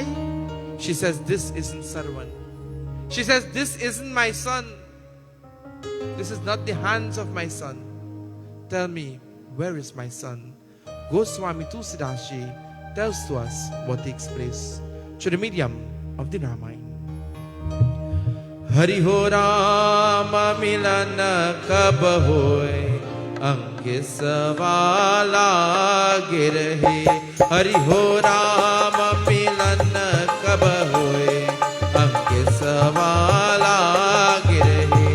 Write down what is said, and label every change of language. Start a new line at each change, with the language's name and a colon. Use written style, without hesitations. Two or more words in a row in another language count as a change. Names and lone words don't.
English: She says, "This isn't Sarvan." She says, "This isn't my son. This is not the hands of my son. Tell me, where is my son?" Goswami Tulsidashi tells to us what takes place through the medium of the Ramayana.
Hindi: हरि हो राम मिलन कब होय, अंके सावला गिरहे. हरि हो राम मिलन कब होय, अंके सावला गिरहे.